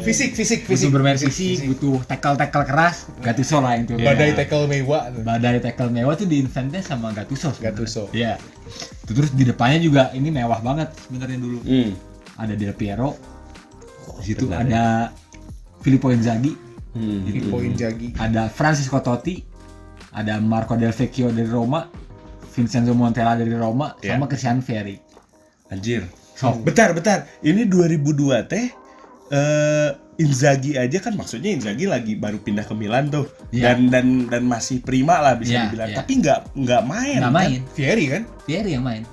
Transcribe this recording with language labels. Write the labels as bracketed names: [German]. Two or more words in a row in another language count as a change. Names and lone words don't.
[Indonesian] Fisik. Butuh bermain fisik, butuh tackle keras. Gattuso lah itu. Badai tackle mewah. Badai tackle mewah tuh diinventnya sama Gattuso. Iya. Terus di depannya juga ini mewah banget sebenarnya dulu. Ada Del Piero. Di situ ada Filippo Inzaghi. Filippo Inzaghi. Ada Francisco Totti. Ada Marco Del Vecchio dari Roma. Vincenzo Montella dari Roma sama Christian Vieri. Anjir. So, Bentar. Ini 2002 teh Inzaghi aja kan, maksudnya Inzaghi lagi baru pindah ke Milan tuh. Iya. Dan masih prima lah bisa Iya, dibilang. iya. Tapi nggak main. nggak main. Vieri kan? Vieri yang main.